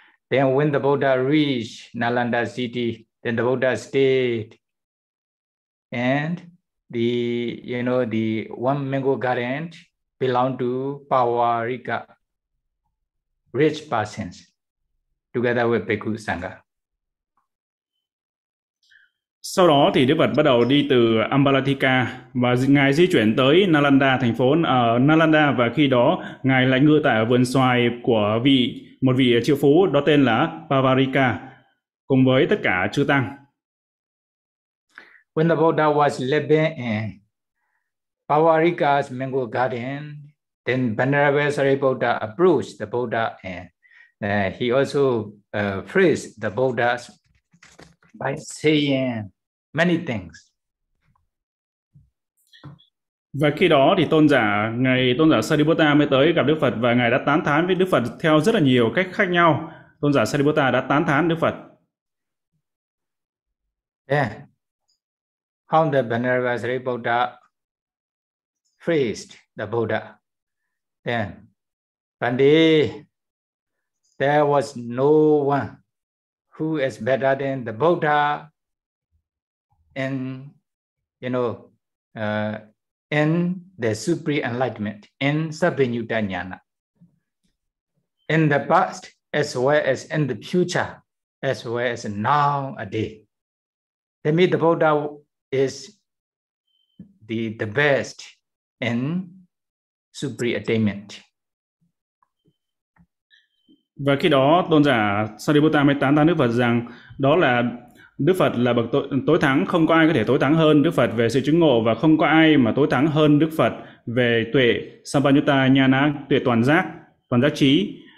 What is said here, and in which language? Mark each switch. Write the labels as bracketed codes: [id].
[en] Then when the Buddha reached Nalanda City, then the Buddha stayed and the, you know, the one Mango Garden belonged to Pawarika, rich persons, together with Bhikkhu Sangha. [vi] Sau đó thì Đức Phật bắt đầu đi từ Ambalatika và Ngài di chuyển tới Nalanda, thành phố Nalanda, và khi đó Ngài lại ngự tại ở vườn xoài của một vị triệu phú, đó tên là Pavarika, cùng với tất cả chư tăng. [en] When the Buddha was living in Pavarika's mango garden, then Venerable Sariputta approached the Buddha and he also praised the Buddha's by saying many things. [vi] Và khi đó thì tôn giả Sariputta mới tới gặp Đức Phật, và Ngài đã tán thán với Đức Phật theo rất là nhiều cách khác nhau. Tôn giả Sariputta đã tán thán Đức Phật. [en] Yeah. How the Venerable Sariputta praised the Buddha. Then, yeah. Pandi, there was no one who is better than the Buddha in, you know, in the Supreme Enlightenment, in Sabbinyuta Jnana. In the past, as well as in the future, as well as now a day. That means the Buddha is the best in Supreme Attainment. [vi] Và khi đó tôn giả Sariputta mới tán thán Đức Phật rằng đó là Đức Phật là bậc tối thắng, không có ai có thể tối thắng hơn Đức Phật về sự chứng ngộ và không có ai mà tối thắng hơn Đức Phật về tuệ Sampajñāna Ñāna, tuệ toàn giác trí.